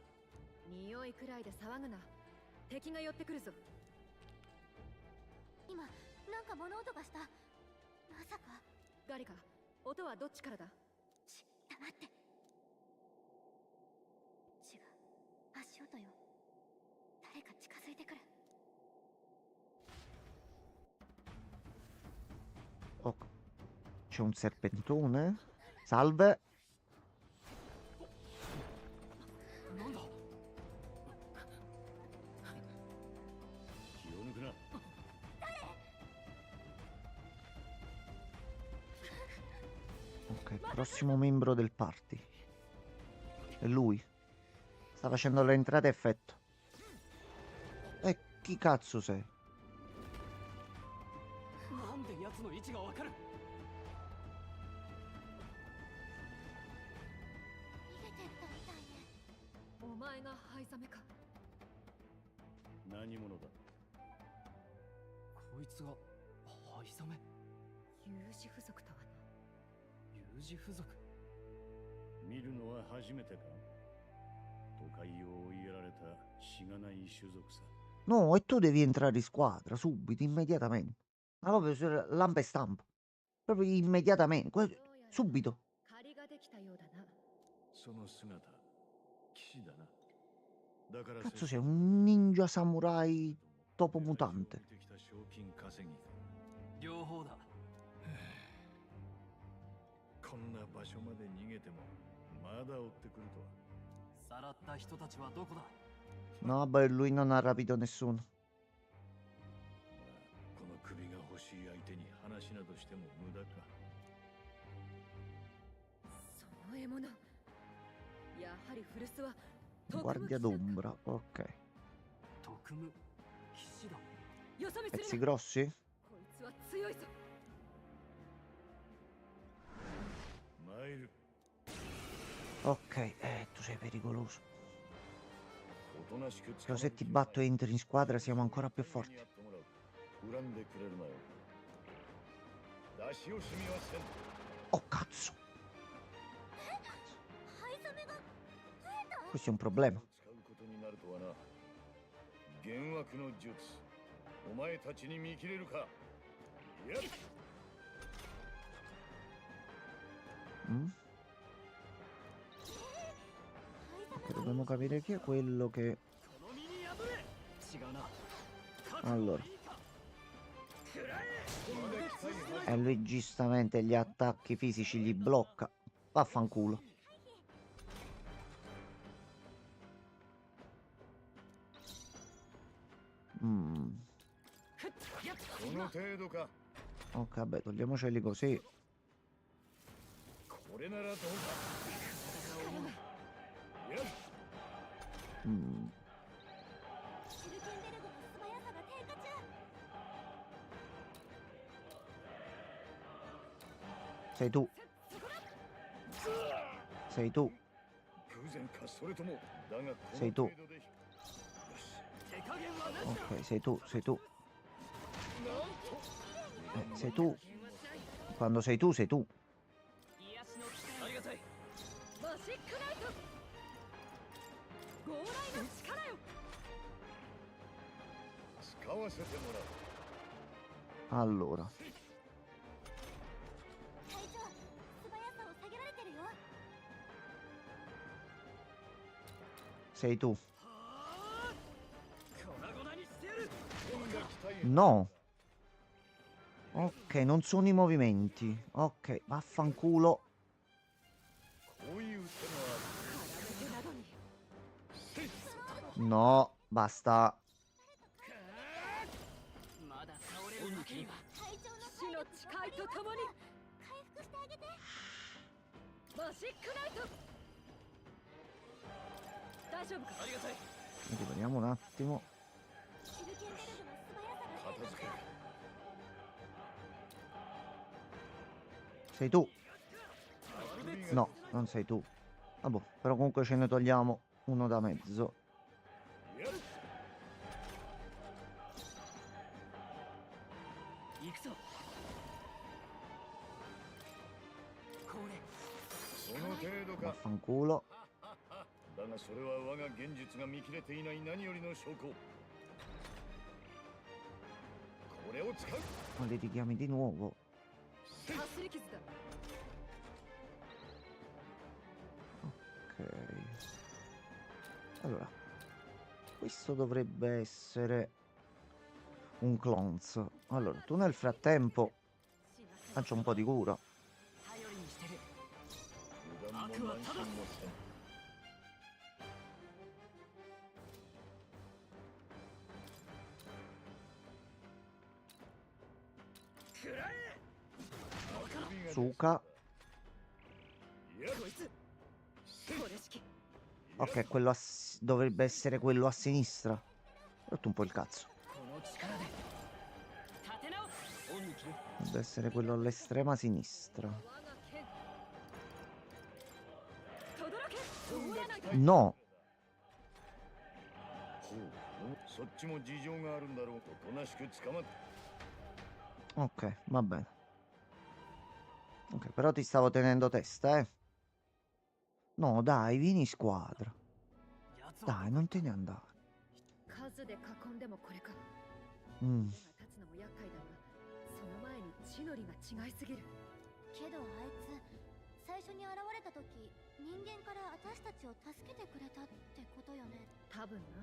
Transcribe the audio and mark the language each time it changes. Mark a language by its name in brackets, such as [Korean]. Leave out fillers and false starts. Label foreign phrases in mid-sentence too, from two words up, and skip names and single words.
[Japanese] 匂いくらいで騒ぐな。敵が寄ってくるぞ。今なんか物音がした。まさか。ガリカ、音はどっちからだ？黙って。違う、足音よ。誰か近づいてくる。 [Italian] Ok. C'è un serpentone. Salve. [Japanese] なんだ。気を抜くな。 [Italian] Ok, prossimo membro del party. È lui. Sta facendo l'entrata a effetto. E chi cazzo sei? [Japanese] なんで奴の位置がわかる。逃げてったみたいね。お前がハイザメか。何者だ。こいつがハイザメ。有志付属とはな。有事付属。見るのは初めてか。都会を追いやられたしがない種族さ。 [Italian] No, e tu devi entrare in squadra subito, immediatamente. Ma proprio lampa e stampa. Proprio immediatamente. Subito. [Japanese] 借りができたようだな。その姿、騎士だな。だから [Italian] Cazzo sei un ninja samurai topo mutante. [Japanese] 賞金稼ぎか。両方だ。こんな場所まで逃げてもまだ追ってくるとは。さらった人たちはどこだ。 [Italian] No, beh, lui non ha rapito nessuno. [Japanese] この首が欲しい相手に話などしても無駄か。その獲物。やはり古巣は [Italian] Guardia d'ombra, ok. [Japanese] 特務騎士だ。よそ見す [Italian] Pezzi [Japanese] るな。 [Italian] grossi? [Japanese] こいつは強いぞ。参る。 [Italian] Ok, tu sei pericoloso. [Japanese] おとなしく [Italian] Però se ti batto e entri in squadra siamo ancora più forti. [Japanese] 恨んでくれるなよ。出し惜しみはせん。 [Italian] Oh, cazzo. [Japanese] ハイザメが増えた。 [Italian] Questo è un problema. [Japanese] 使うことになるとはな。幻惑の術。お前たちに見切れるか。やっ。 Mm? [Italian] Ok, dobbiamo capire chi è quello che... [Japanese] この身に破れ。違うな。 [Italian] Allora. E lui giustamente gli attacchi fisici li blocca. Vaffanculo. Mm. [Japanese] この程度か。 [Italian] Ok, vabbè, togliamoceli così. [Japanese] これならどうか。やっ。 Mm. シルケンベルゴの素早さが低下中。 [Italian] Sei tu. Sei tu. [Japanese] 偶然かそれともだがこの [Italian] Sei tu. [Japanese] 程度で。よし。 [Italian] Ok, sei tu, sei tu. Sei tu. Quando sei tu, sei tu. [Japanese] 癒しのありがたい。マジックナイト。強雷の力よ。使わせてもらう。 [Italian] Allora. [Japanese] 隊長、素早さを下げられてるよ。 [Italian] Sei tu. No. Ok, non sono i movimenti. Ok, vaffanculo. [Japanese] こういう手もある。 [Italian] No, basta. [Japanese] まだ倒れるわけには。会長の死の誓いとともに回復してあげて。マジックナイト。大丈夫か。ありがたい。 [Italian] Ripariamo un attimo. [Japanese] 手裏剣ベルトの素早さが片付ける。 [Italian] Sei tu? No, non sei tu. Vabbè, però comunque ce ne togliamo uno da mezzo. [Japanese] やる。行くぞ。これ。その程度か。 [Italian] Vaffanculo. [Japanese] だがそれは我が現実が見切れていない何よりの証拠。これを使う。 [Italian] Ma li richiami di nuovo. [Japanese] かすり傷だ。 [Italian] Ok. Allora, questo dovrebbe essere un clones. Allora, tu nel frattempo faccio un po' di cura. [Japanese] 頼りにしてる。油断も慢心もせん。 [Italian] Suka. [Japanese] やる。こいつ。これ式。 [Italian] Ok, quello dovrebbe essere quello a sinistra. Ho rotto un po' il cazzo. [Japanese] この力で。立て直す。オンに切る。 [Italian] Dovrebbe essere quello all'estrema sinistra. [Japanese] 我が剣。轟け。通らないと。 [Italian] No! [Japanese] ほう。そっちも事情があるんだろう。おとなしく捕まって。 [Italian] Ok, va bene. Ok, però ti stavo tenendo testa, eh. No, dai, vieni in squadra. [Japanese] やつは。 [Italian] Dai, non te ne andare. [Japanese] 数で囲んでもこれか。 Mm. 手が立つのも厄介だが、その前に地の利が違いすぎる。けどあいつ最初に現れた時人間から私たちを助けてくれたってことよね。多分な。